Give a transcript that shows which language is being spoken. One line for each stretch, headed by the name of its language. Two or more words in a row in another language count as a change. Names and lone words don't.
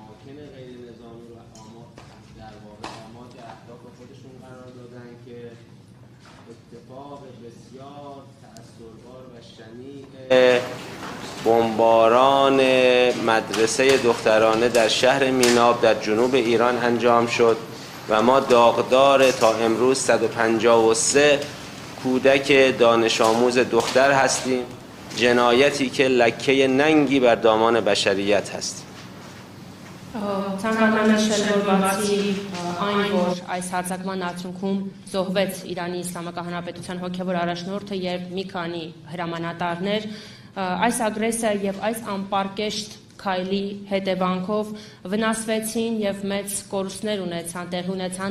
Persian: اماکن غیر نظامی رو در واقع آماج اهداف خودشون قرار دادن که اتفاق بسیار تأثیربار و شنیع بمباران مدرسه دخترانه در شهر میناب در جنوب ایران انجام شد و ما داغدار تا امروز 153 کودک دانش آموز دختر هستیم، جنایتی که لکه ننگی بر دامان بشریت هست.
Armenian: Ցանկանում եմ նշել, որ բացի այն, որ այս հարձակման արդյունքում զոհվեց Իրանի Իսլամական Հանրապետության հոգևոր առաջնորդը եւ մի քանի հրամանատարներ, այս ագրեսիա եւ այս անպարկեշտ քայլի հետևանքով վնասվեցին եւ մեծ կորուստներ ունեցան, տեղի ունեցան